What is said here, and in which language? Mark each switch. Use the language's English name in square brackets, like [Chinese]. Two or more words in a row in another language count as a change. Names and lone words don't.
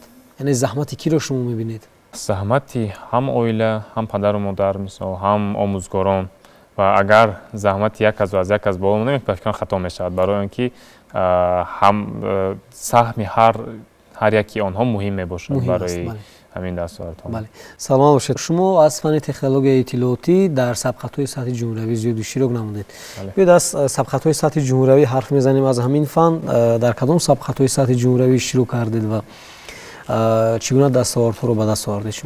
[Tajik] яъне заҳмати киро шумо мебинед? заҳмати ҳам оила, ҳам падару модар, мисол ҳам омӯзгорон ва агар заҳмати як кас аз як кас боло монад, ба фикрам хато мешавад, барои он ки ҳам саҳми ҳар яки онҳо муҳим мебошад [Persian] همین دستاوردها. بله. سلام باشید. شما از فن تکنولوژی اطلاعاتی در سبقت‌های سطح جمهوری زیاد شروع نمودید. بیاید از سبقت‌های سطح جمهوری حرف میزنیم. از همین فن در کدام سبقت‌های سطح جمهوری شروع کردید و چگونه دستاوردها رو به دست آوردید شما؟